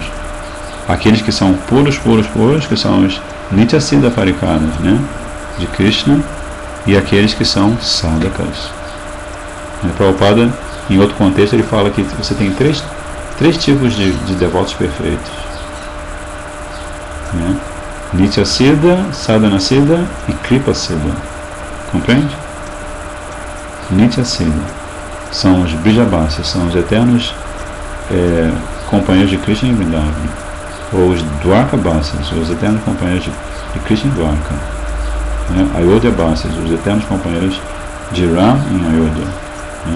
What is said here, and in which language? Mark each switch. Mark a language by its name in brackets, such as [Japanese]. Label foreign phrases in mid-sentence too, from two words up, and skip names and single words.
[Portuguese] Aqueles que são puros, que são os Nityasiddha Parikaras, né? De Krishna, e aqueles que são Sadakas. Prabhupada em outro contexto ele fala que você tem três tipos de devotos perfeitos, né? Nitya Siddha, Sadhana Siddha e Kripa Siddha. Compreende? Nitya Siddha são os Brijavasis, são os eternos companheiros de Krishna em Vrindavan, ou os Dwarkavasis, os eternos companheiros de Krishna em Dwarka, né? Ayodhya-vasis, os eternos companheiros de Ram em Ayodhya, né?